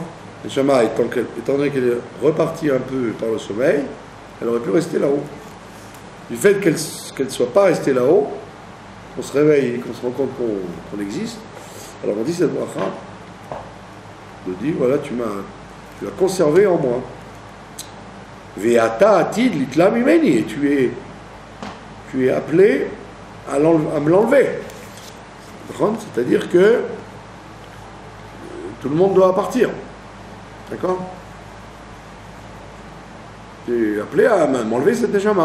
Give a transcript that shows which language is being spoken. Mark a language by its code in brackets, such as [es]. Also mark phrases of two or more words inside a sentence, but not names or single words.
[fr] La Neshama, étant donné qu'elle est repartie un peu par le sommeil, elle aurait pu rester là-haut. Du fait qu'elle ne soit pas restée là-haut, qu'on se réveille et qu'on se rend compte qu'on existe, alors on dit cette bracha, de dire voilà, tu as conservé en moi. [he] ואתה עתיד ליטלה ממני, [fr] et tu es appelé à me l'enlever. C'est-à-dire que tout le monde doit partir. D'accord? Tu es appelé à m'enlever cette neshama.